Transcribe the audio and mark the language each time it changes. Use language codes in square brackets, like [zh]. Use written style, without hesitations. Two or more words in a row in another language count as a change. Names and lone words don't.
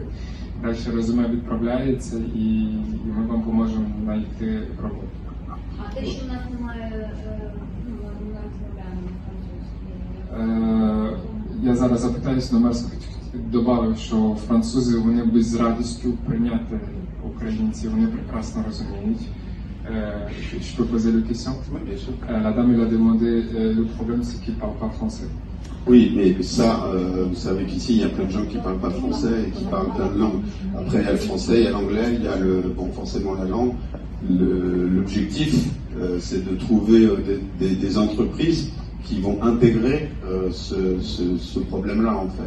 [uk] Далі резюме відправляється і ми вам поможемо знайти роботу. А те, що в нас немає, ми розмовляємо французькою. Я зараз запитаюсь, но Мерс додав, що французи вони будуть з радістю прийняти українців, вони прекрасно розуміють. [fr] Je peux poser une question? Oui, bien sûr. La dame elle a demandé, le problème c'est qu'ils ne parlent pas français. Oui, mais ça, vous savez qu'ici, il y a plein de gens qui ne parlent pas français et qui parlent plein de langues. Après, il y a le français, il y a l'anglais, il y a forcément la langue. L'objectif, c'est de trouver des entreprises qui vont intégrer ce problème-là, en fait.